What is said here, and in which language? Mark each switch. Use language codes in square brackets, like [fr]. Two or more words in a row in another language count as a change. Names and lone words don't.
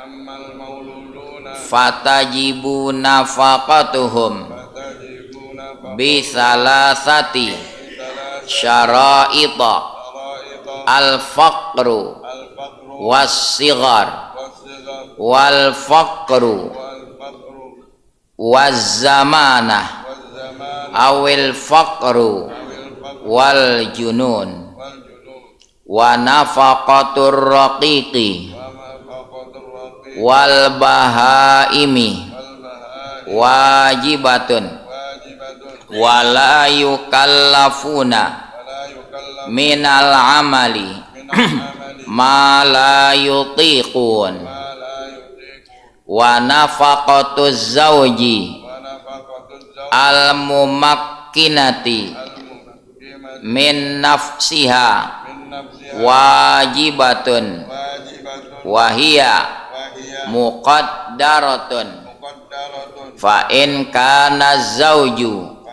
[ar] فتجب نفقتهم بثلاث شرائط الفقر والصغر والفقر والزمانة أو الفقر والجنون ونفقة الرقيق والبهائم واجبة ولا يكلفون من العمل ما لا يطيقون ونفقة الزوجة الممكنة من نفسها واجبة وهي مقدرة فإن كان الزوج